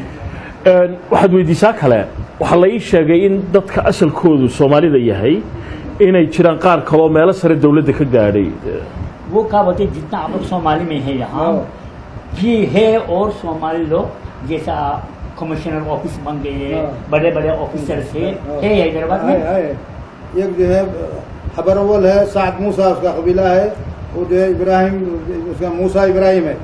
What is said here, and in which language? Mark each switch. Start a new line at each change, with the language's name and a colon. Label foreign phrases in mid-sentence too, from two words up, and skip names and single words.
Somali: waxaad weydiisaa kale waxaa la ii sheegay in dadka asalkoodu Soomaalida yahay inay jiraan qaar kale oo meelo sare dawladda ka gaadhay
Hindi: वो क्या बोलते जितना आप लोग सोमाली में है यहाँ ये है और सोमाली लोग जैसा
English: commissioner office
Hindi: बन गए, बड़े बड़े ऑफिसर थे हैदराबाद में। एक जो है खबर अव्वल है साद मूसा, उसका कबीला है, वो जो है इब्राहिम, उसका मूसा इब्राहिम है,